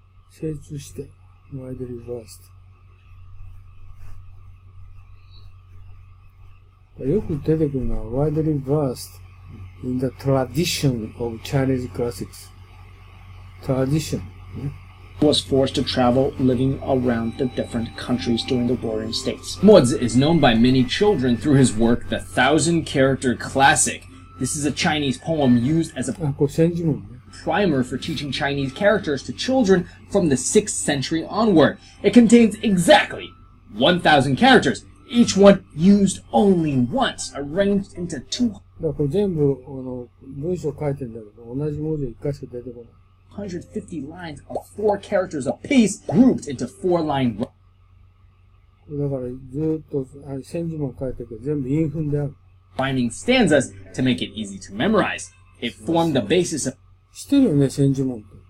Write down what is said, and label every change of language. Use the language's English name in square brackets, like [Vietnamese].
[Japanese] 精通して、 [English] widely versed。 [Japanese] よく出てくるのは [English] widely versed in the tradition of Chinese classics. Tradition. was forced to travel living around the different countries during the Warring States. Mozi is known by many children through his work, The 1,000-Character Classic. This is a Chinese poem used as a [Japanese] これ千字文ね。 [English] primer for teaching Chinese characters to children from the 6th century onward. It contains exactly 1,000 characters, each one used only once, arranged into 200. [Japanese] だからこれ全部文章書いてんだけど、同じ文字が一回しか出てこない。 [English] 150 lines of 4 characters apiece, grouped into 4-line. [Japanese] だからずーっと千字文書いてるけど、全部韻踏んである。 [English] Finding stanzas to make it easy to memorize. It formed the basis [Japanese] 知ってるよね、千字文って。